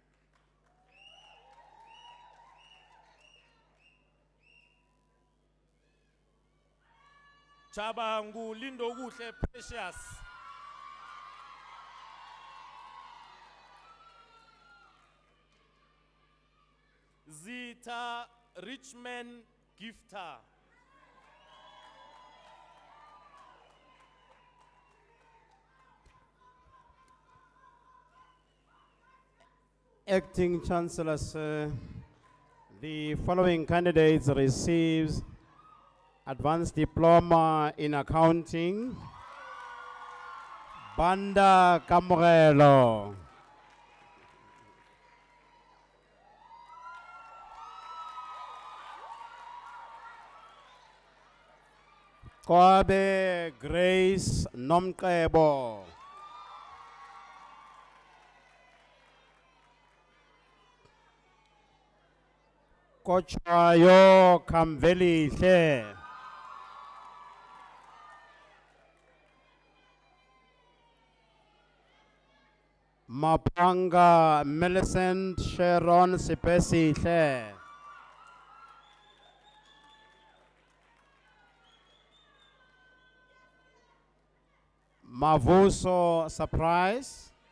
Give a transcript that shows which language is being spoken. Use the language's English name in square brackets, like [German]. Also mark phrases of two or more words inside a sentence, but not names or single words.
[English] Chabangu Lindo Guhle Precious. Zita Richmond Gifter. Acting Chancellor, sir, the following candidates receives Advanced Diploma in Accounting. Banda Camorelo. Koabe Grace Nomkebo. Kochayo Kamveli She. Mapanga Millicent Sharon Sipesi She. Mavuso Surprise.